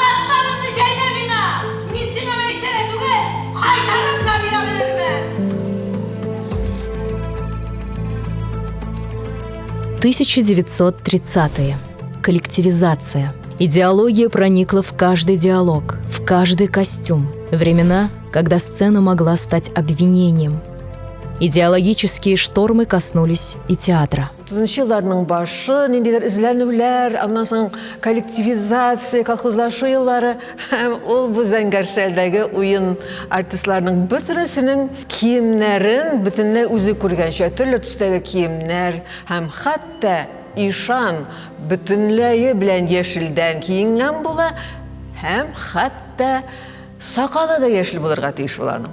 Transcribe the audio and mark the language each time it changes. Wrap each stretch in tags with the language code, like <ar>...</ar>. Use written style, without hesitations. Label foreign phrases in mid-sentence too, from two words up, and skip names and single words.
<ru>1930-е. Коллективизация. Идеология проникла в каждый диалог, в каждый костюм. Времена, когда сцена могла стать обвинением. Идеологические штормы коснулись и театра.</ru> <tt>30-yıllarның башы, ниндидер изләнүләр, аннан соң коллективизация, колхозлашу еллары, һәм ул бу Зәңгәршәлдәге уен артистларның бөтенесенең киемнәрен бөтенләй үзе күргәнчә, төрле төстәге киемнәр, һәм хәтта ишан бөтенләе белән яшелдән киенгән була, һәм хәтта сакалы да яшел булырга тиеш була аның.</tt>